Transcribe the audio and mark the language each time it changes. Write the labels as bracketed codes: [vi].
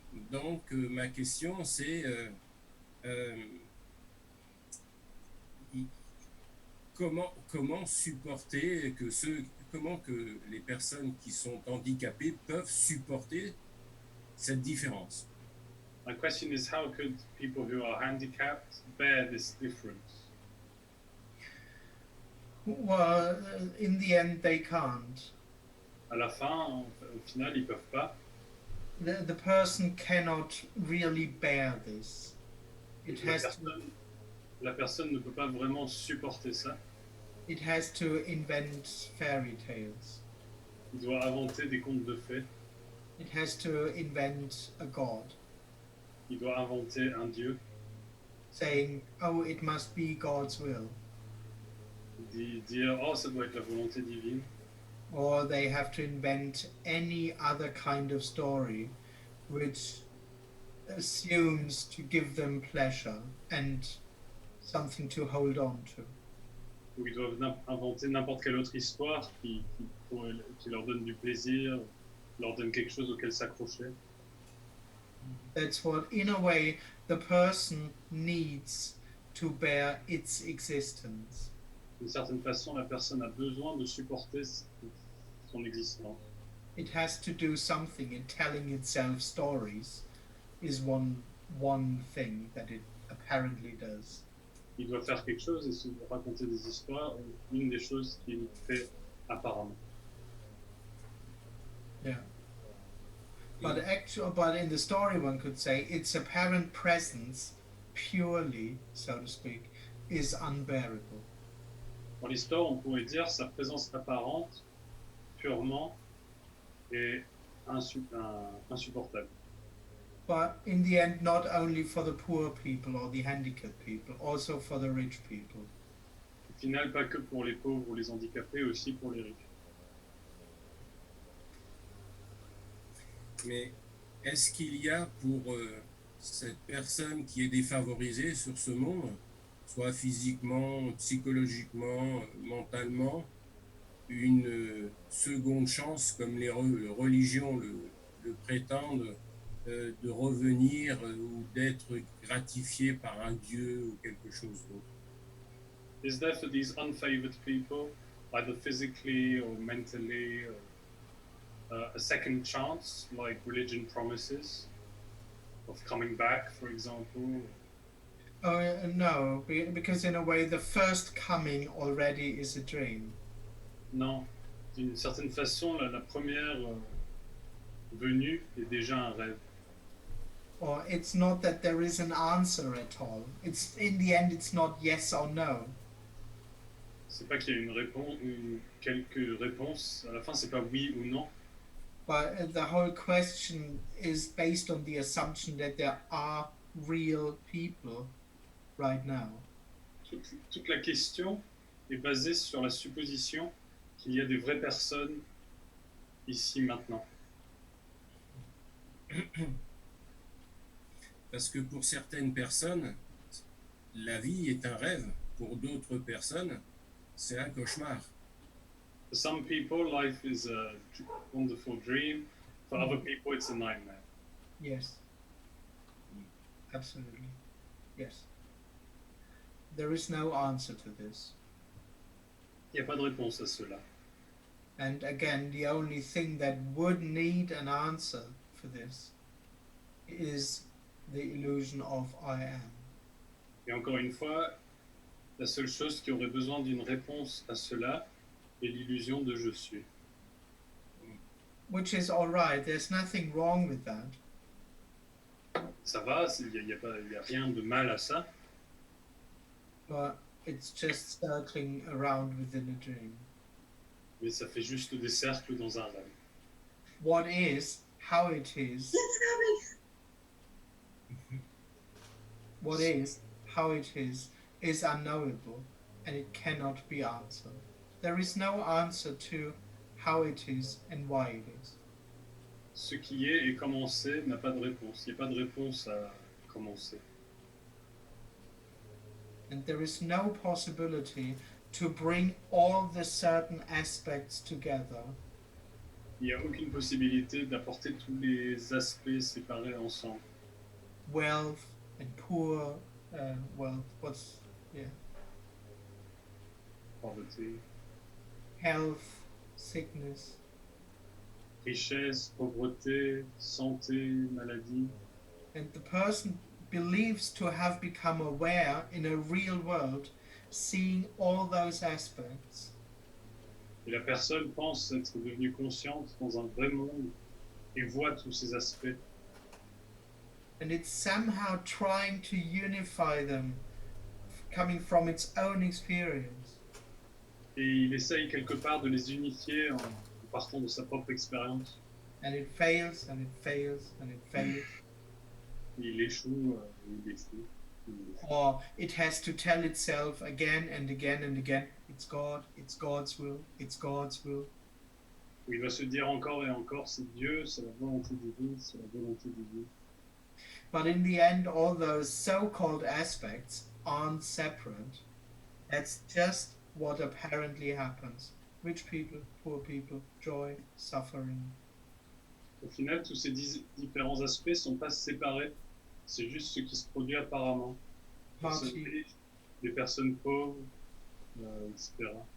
[fr] Donc, ma question, c'est euh, i- comment supporter comment que les personnes qui sont handicapées peuvent supporter cette différence? [en] My question is, how could people who are handicapped bear this difference? Well, in the end, they can't. [fr] À la fin, au final, ils peuvent pas. [en] The person cannot really bear this. It [fr] La [en] has to, [fr] personne, la personne ne peut pas vraiment supporter ça. [en] it has to invent fairy tales. [fr] Il doit inventer des contes de fées. [en] It has to invent a god, [fr] Il doit inventer un dieu. [en] saying, "Oh, it must be God's will," [fr] Dire, oh, ça doit être la volonté divine. [en] or they have to invent any other kind of story, which assumes to give them pleasure and something to hold on to. [fr] Ou ils doivent inventer n'importe quelle autre histoire qui leur donne du plaisir, leur donne quelque chose auquel s'accrocher. [en] That's what, in a way, the person needs to bear its existence. [fr] D'une certaine façon, la personne a besoin de supporter son existence. [en] It has to do something, and telling itself stories is one thing that it apparently does. [fr] Il doit faire quelque chose et se raconter des histoires, une des choses qu'il fait apparemment. [en] Yeah. But in the story, one could say its apparent presence, purely, so to speak, is unbearable. [fr] Dans l'histoire, on pourrait dire sa présence apparente, purement, est insupportable. [en] But in the end, not only for the poor people or the handicapped people, also for the rich people. [fr] Au final, pas que pour les pauvres ou les handicapés, aussi pour les riches. Mais est-ce qu'il y a pour cette personne qui est défavorisée sur ce monde, soit physiquement, psychologiquement, mentalement, une seconde chance, comme les religions le prétendent, de revenir ou d'être gratifié par un dieu ou quelque chose d'autre? [en] Is there for these unfavored people, either physically or mentally, a second chance, like religion promises, of coming back, for example? No, because in a way, the first coming already is a dream. [fr] Non. D'une certaine façon, la première venue est déjà un rêve. [en] Or it's not that there is an answer at all. It's in the end, it's not yes or no. [fr] C'est pas qu'il y a une réponse, quelques réponses. À la fin, c'est pas oui ou non. [en] But the whole question is based on the assumption that there are real people right now. [fr] Toute la question est basée sur la supposition qu'il y a des vraies personnes ici maintenant. Parce que pour certaines personnes, la vie est un rêve. Pour d'autres personnes, c'est un cauchemar. [en] For some people, life is a wonderful dream. For other people, it's a nightmare. Yes. Absolutely. Yes. There is no answer to this. [fr] Il n'y a pas de réponse à cela. [en] And again, the only thing that would need an answer for this is the illusion of I am. [fr] Et encore une fois, la seule chose qui aurait besoin d'une réponse à cela est l'illusion de je suis. [en] Which is all right. There's nothing wrong with that. [fr] Ça va, il n'y a rien de mal à ça, [en] But it's just circling around within a dream. [fr] mais ça fait juste des cercles dans un rêve. [en] What is, how it is, what is, how it is unknowable, and it cannot be answered. There is no answer to how it is and why it is. [fr] Ce qui est et comment c'est n'a pas de réponse. Il n'y a pas de réponse à comment c'est. [en] And there is no possibility to bring all the certain aspects together [fr] Il n'y a aucune possibilité d'apporter tous les aspects séparés ensemble. [en] Wealth and poor, wealth, what's, yeah, [fr] Pauvreté, [en] health, sickness, [fr] richesse, pauvreté, santé, maladie. [en] and the person believes to have become aware in a real world, seeing all those aspects. [fr] Et la personne pense être devenue consciente dans un vrai monde et voit tous ces aspects. [en] And it's somehow trying to unify them, coming from its own experience. [fr] Et il essaye quelque part de les unifier en partant de sa propre expérience. [en] And it fails, and it fails, and it fails. [fr] Et il échoue, il échoue. Il échoue. [en] Or it has to tell itself again and again and again, it's God, it's God's will, it's God's will. [fr] Où il va se dire encore et encore, c'est Dieu, c'est la volonté divine, c'est la volonté divine. [en] But in the end, all those so-called aspects aren't separate. That's just what apparently happens. Rich people, poor people, joy, suffering. [fr] Au final, tous ces différents aspects ne sont pas séparés. C'est juste ce qui se produit apparemment. Des personnes [en] Party, [fr] riches, des personnes pauvres, etc.